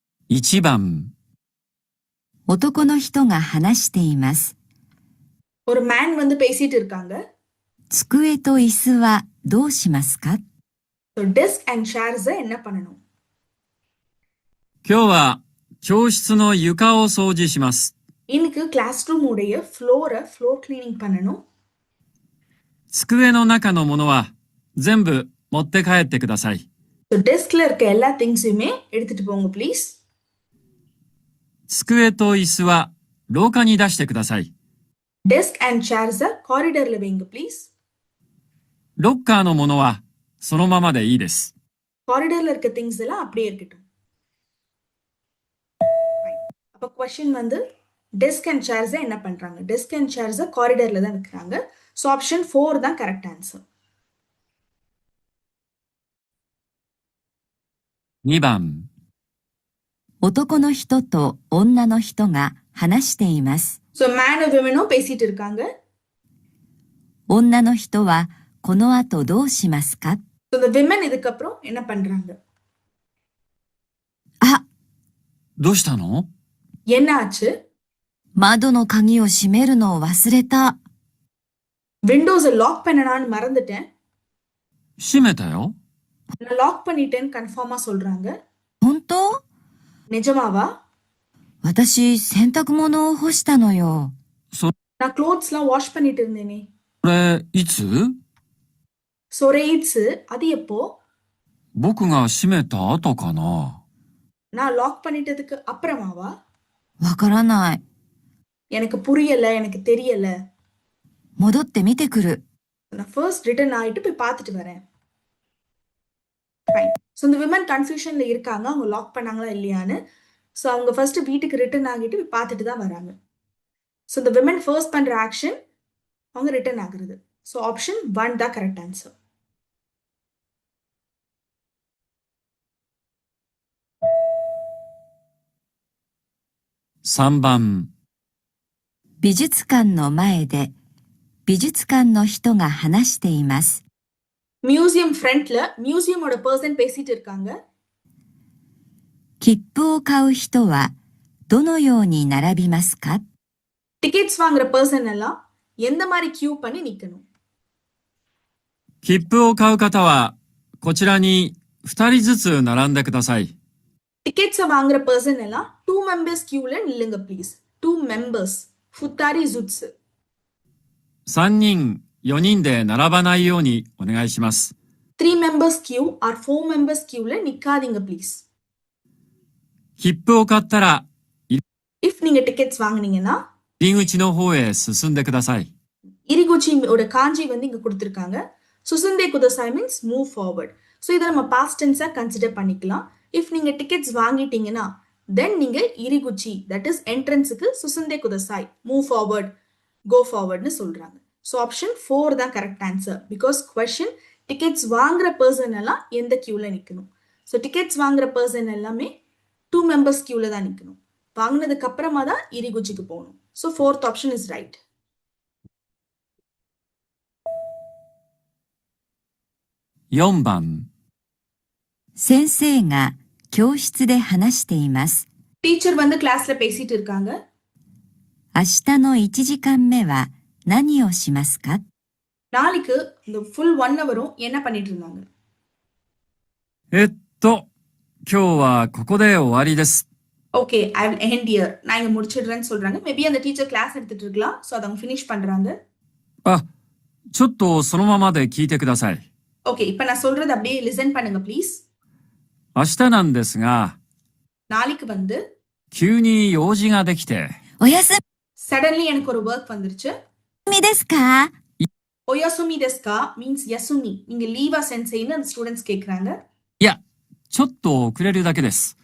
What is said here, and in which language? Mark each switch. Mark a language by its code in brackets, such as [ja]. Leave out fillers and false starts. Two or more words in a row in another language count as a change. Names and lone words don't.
[ja] 1 番。男の人が話しています。 [ta] ஒரு மேன் வந்து பேசிட்டு இருக்காங்க. [ja] 机と椅子はどうしますか？ [en] So desk and chairs [ta] என்ன பண்ணணும்? [ja] 今日は教室の床を掃除します。 [ta] இன்னைக்கு [en] class room [ta] உடைய [en] floor cleaning [ta] பண்ணணும். [ja] 机の中のものは全部持って帰ってください。 [en] So desk [ta] ல இருக்க எல்லா திங்ஸுமே எடுத்துட்டு போங்க ப்ளீஸ். [ja] 机と椅子は廊下に出してください。 [en] Desk and chairs [ta] காரிடார்ல வைங்க ப்ளீஸ். [ja] ロッカーのものはそのままでいいです。 [ta] காரிடார்ல இருக்க திங்ஸ் எல்லாம் அப்படியே இருக்கட்டும். அப்ப क्वेश्चन வந்து [en] desk and chairs [ta] என்ன பண்றாங்க? [en] Desk and chairs [ta] காரிடார்ல தான் வைக்கறாங்க. [en] So option 4 [ta] தான் [en] correct answer. [ja] 2 番。男の人と女の人が話しています。 [en] So man and women [ta] பேசிட்டு இருக்காங்க. [ja] 女の人はこの後どうしますか？ [en] So the women [ta] இதுக்கு அப்புறம் என்ன பண்றாங்க? [ja] あ、どうしたの？ [ta] என்ன ஆச்சு? [ja] 窓の鍵を閉めるのを忘れた。 [en] windows lock [ta] பண்ணனான்னு மறந்துட்டேன். [ja] 閉めたよ。 [ta] நான் லாக் பண்ணிட்டேன்னு கன்ஃபார்மா சொல்றாங்க. [ja] 本当？ [ta] நிஜமாவா? [ja] 私、洗濯物を干したのよ。 [ta] நான் க்ளோத்ஸ்லாம் வாஷ் பண்ணிட்டு இருந்தேனே. [ja] これ、いつ？ [en] So it's [ta] அது எப்போ? [ja] 僕が閉めた後かな。 [ta] நான் லாக் பண்ணிட்டதுக்கு அப்புறமாவா? [ja] わからない。 [ta] எனக்கு புரியல, எனக்கு தெரியல. [ja] 戻って見てくる。 [ta] நான் [en] first return [ta] ஆயிட்டு போய் பார்த்துட்டு வரேன். ஃபைன். ஸோ இந்த விமன் கன்ஃபியூஷன்ல இருக்காங்க, அவங்க லாக் பண்ணாங்களா இல்லையான்னு. ஸோ அவங்க ஃபர்ஸ்ட் வீட்டுக்கு ரிட்டர்ன் ஆகிட்டு போய் பார்த்துட்டு தான் வராங்க. ஸோ இந்த விமன் ஃபர்ஸ்ட் பண்ற ஆக்ஷன் அவங்க ரிட்டர்ன் ஆகுறது. [en] So option 1 [ta] தான் [en] correct answer. [ja] 3 番。美術館の前で美術館の人が話しています。 [en] museum frontல [ta] மியூசியமோட பர்சன் பேசிட்டு இருக்காங்க. [ja] 切符を買う人はどのように並びますか？ [ta] டிக்கெட்ஸ் வாங்குற பர்சன் எல்லாம் எந்த மாதிரி கியூ பண்ணி நிக்கணும்? [ja] 切符を買う方はこちらに2人ずつ並んでください。 [ta] டிக்கெட்ஸை வாங்குற பர்சன் எல்லாம் [en] 2 members queueல [ta] நில்லுங்க ப்ளீஸ். [ja] 2 மெம்பர்ஸ் 二人ずつ. 3 人、4人で並ばないようにお願いします。 [en] 3 members queue or 4 members queueல [ta] நிக்காதீங்க ப்ளீஸ். [ja] 切符を買ったら、 [ta] இஃப் நீங்க டிக்கெட்ஸ் வாங்குனீங்கன்னா, [ja] 入り口の方へ進んでください。 [ta] இரிகுச்சியோட காஞ்சி வந்து இங்க கொடுத்திருக்காங்க. [ja] 進んでください [en] means move forward. [ta] ஸோ இதை நம்ம [en] past tenseஆ consider [ta] பண்ணிக்கலாம். இஃப் நீங்க டிக்கெட்ஸ் வாங்கிட்டீங்கன்னா தென் நீங்க இரிகுச்சி [en] that is entranceக்கு [ja] 進んでください [en] move forward go forwardனு [ta] சொல்றாங்க. [en] So option 4 [ta] தான் [en] correct answer. because question tickets [ta] வாங்குற பர்சன் எல்லாம் எந்த கியூல நிக்கணும். ஸோ டிக்கெட்ஸ் வாங்குற பர்சன் எல்லாமே [en] 2 members queueல [ta] தான் நிக்கணும். வாங்கினதுக்கு அப்புறமா தான் இரிகுச்சிக்கு போகணும். [en] So 4th option is right. [ja] 4 番。先生が教室で話しています。 [ta] டீச்சர் வந்து கிளாஸ்ல பேசிட்டு இருக்காங்க. [ja] 明日の1時間目は何をしますか？ [ta] நாளைக்கு இந்த [en] full 1 hourஉம் [ta] என்ன பண்ணிட்டு இருந்தாங்க? [ja] 今日はここで終わりです。 [en] OK, I will end here. [ta] நான் இங்க முடிச்சிடுறேன்னு சொல்றாங்க. மேபி அந்த [en] teacher class [ta] எடுத்துட்டு இருக்கலாம். சோ அத அவங்க ஃபினிஷ் பண்றாங்க. [ja] ちょっとそのままで聞いてください。 [ta] ஓகே, இப்போ நான் சொல்றது அப்படியே லிசன் பண்ணுங்க ப்ளீஸ். [ja] 明日なんですが、 [ta] நாளைக்கு வந்து [ja] 急に用事ができて。お休 [ta] சடன்லி எனக்கு ஒரு ஒர்க் வந்துருச்சு. [ja] みですか？ ஒயசுமி டெஸ்கா மீன்ஸ் யசுமி. [ta] நீங்க லீவா சென்சேன்னு அந்த ஸ்டூடெண்ட்ஸ் கேக்குறாங்க. [ja] いや、ちょっと遅れるだけです。